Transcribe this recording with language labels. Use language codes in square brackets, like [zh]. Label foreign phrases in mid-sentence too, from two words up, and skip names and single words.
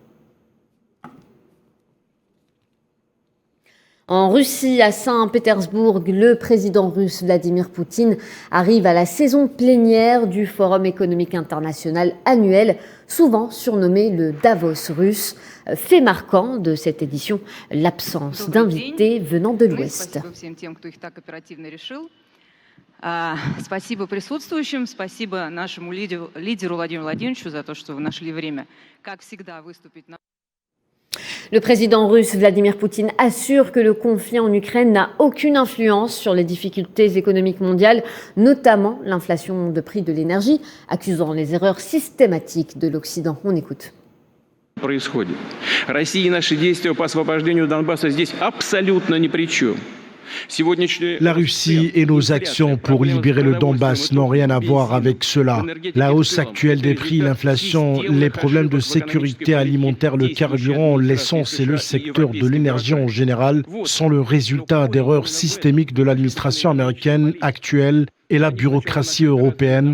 [fr] En Russie, à Saint-Pétersbourg, le président russe Vladimir Poutine arrive à la saison plénière du Forum économique international annuel, souvent surnommé le Davos russe. Fait marquant de cette édition, l'absence d'invités venant de l'Ouest. [ru] Спасибо присутствующим, спасибо нашему лидеру Владимиру Владимировичу за то, что вы нашли время, как всегда, выступить на... [fr] Le président russe Vladimir Poutine assure que le conflit en Ukraine n'a aucune influence sur les difficultés économiques mondiales, notamment l'inflation de prix de l'énergie, accusant les erreurs systématiques de l'Occident. On écoute. [ru] Происходит. Россия и наши действия по освобождению Донбасса здесь абсолютно ни при чем. [fr] La Russie et nos actions pour libérer le Donbass n'ont rien à voir avec cela. La hausse actuelle des prix, l'inflation, les problèmes de sécurité alimentaire, le carburant, l'essence et le secteur de l'énergie en général sont le résultat d'erreurs systémiques de l'administration américaine actuelle et la bureaucratie européenne.